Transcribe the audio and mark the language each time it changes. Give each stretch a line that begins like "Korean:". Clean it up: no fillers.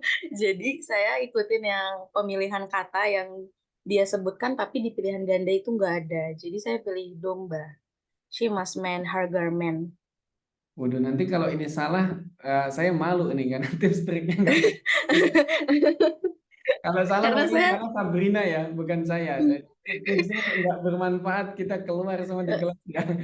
Indonesian: Jadi saya ikutin yang pemilihan kata yang dia sebutkan, tapi di pilihan ganda itu nggak ada. Jadi saya pilih domba.
English: She must mend her garment.
Indonesian: Waduh, nanti kalau ini salah, saya malu ini karena tips triknya nggak. Kalau salah Karena mungkin saya salah Sabrina ya, bukan saya. Tipsnya nggak bermanfaat, kita keluar semua di kelas ya.